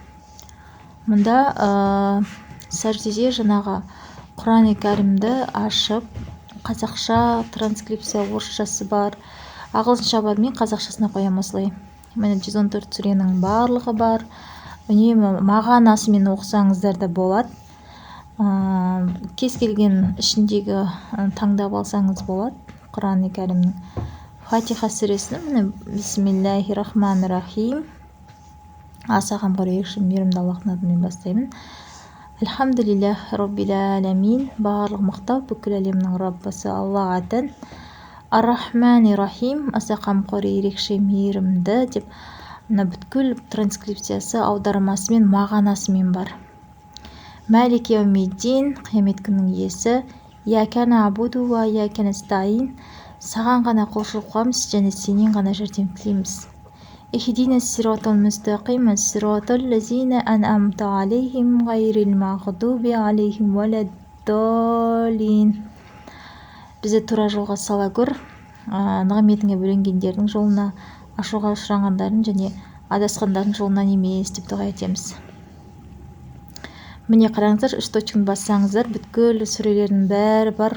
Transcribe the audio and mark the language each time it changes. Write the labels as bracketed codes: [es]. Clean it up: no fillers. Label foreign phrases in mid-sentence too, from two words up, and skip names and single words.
[kk] Мұнда сәждеде жаңағы Құран-ы кәрімді ашып, қазақша транскрипция, орысшасы бар, ағылшынша бар, мен қазақшасына қоямын осылай. Міне 114 сүренің барлығы бар. Үнемі мағанасымен оқысаңыздар да болады. Кез келген ішіндегі таңдап алсаңыз болады. Құран-ы кәрімнің Фатиха сүресінің, міне [ar] بسم الله الرحمن الرحيم. [kk] Аса қамқор ерекше мейірімді Аллахтың атымен бастаймын. [ar] الحمد لله رب العالمين. [kk] Барлық мақтау бүкіл әлемнің Раббысы Аллаға тән. [ar] الرحمن الرحيم. [kk] Аса қамқор ерекше мейірімді деп, бүткіл транскрипциясы, аудармасымен, мағанасымен бар. [ar] مالك يوم الدين. [kk] Қиямет күнінің иесі. [ar] إياك نعبد وإياك نستعين. [kk] Саған ғана құлшылық қыламыз, және сенен ғана жәрдем тілейміз. [ar] اهدنا الصراط المستقيم، صراط الذين أنعمت عليهم، غير المغضوب عليهم ولا الضالين. [kk] Бізді тура жолға сала көр, нығметіңе бөленгендердің жолына, ашуға ұшырағандардың және адасқандардың жолынан емес деп дұға етеміз. Міне қараңыздар, 3 точканы бассаңыздар, бүткіл сүрелердің бәрі бар.